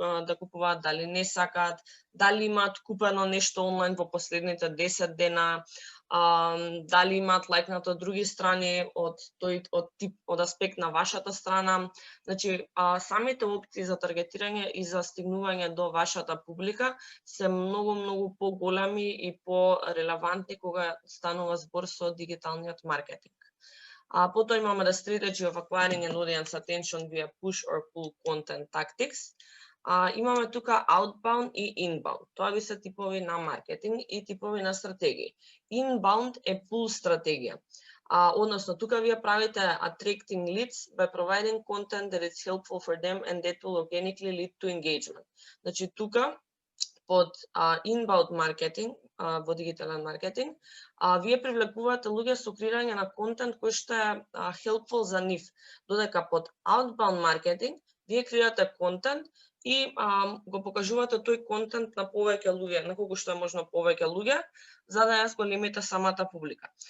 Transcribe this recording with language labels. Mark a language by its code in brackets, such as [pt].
[mk] да купуваат, дали не сакаат, дали имаат купено нешто онлайн во последните 10 дена, дали имаат лајкнато од други страни од аспект на вашата страна. Значи, самите опции за таргетирање и за стигнување до вашата публика се многу поголеми и порелевантни кога станува збор со дигиталниот маркетинг. Потоа имаме [en] the strategy of acquiring an audience attention via push or pull content tactics. [mk] Имаме тука outbound и inbound. Тоа би се типови на маркетинг и типови на стратегии. Inbound е pull стратегија. Односно, тука вие правите [en] attracting leads by providing content that is helpful for them and that will organically lead to engagement. [mk] Значи, тука под inbound маркетинг, во дигитален маркетинг, вие привлекувате луѓе со креирање на контент кој што е helpful за нив. Додека под outbound маркетинг, вие креирате контент и го покажувате тој контент на повеќе луѓе, на колку што е можно повеќе луѓе, за да ја зголемите самата публика.